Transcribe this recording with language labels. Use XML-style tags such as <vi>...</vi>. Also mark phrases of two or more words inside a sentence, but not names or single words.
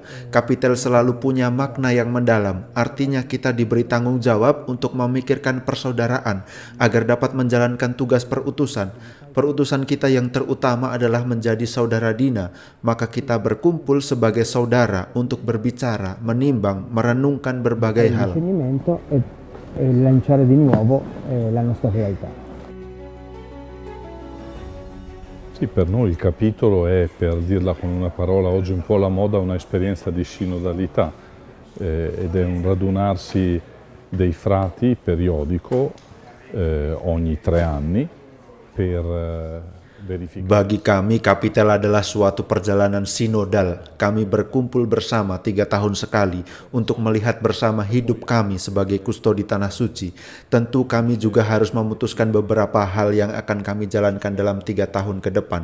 <id>Kapitel selalu punya makna yang mendalam. Artinya kita diberi tanggung jawab untuk memikirkan persaudaraan agar dapat menjalankan tugas perutusan. Perutusan kita yang terutama adalah menjadi saudara Dina. Maka kita berkumpul sebagai saudara untuk berbicara, menimbang, merenungkan berbagai hal.</id> <it>E lanciare di nuovo la nostra realtà. Sì, per noi il capitolo è, per dirla con una parola oggi un po' alla moda, un'esperienza di sinodalità ed è un radunarsi dei frati periodico ogni 3 anni per</it> <id>Bagi kami, Kapitel adalah suatu perjalanan sinodal. Kami berkumpul bersama 3 tahun sekali untuk melihat bersama hidup kami sebagai kustodi Tanah Suci. Tentu kami juga harus memutuskan beberapa hal yang akan kami jalankan dalam 3 tahun ke depan.</id>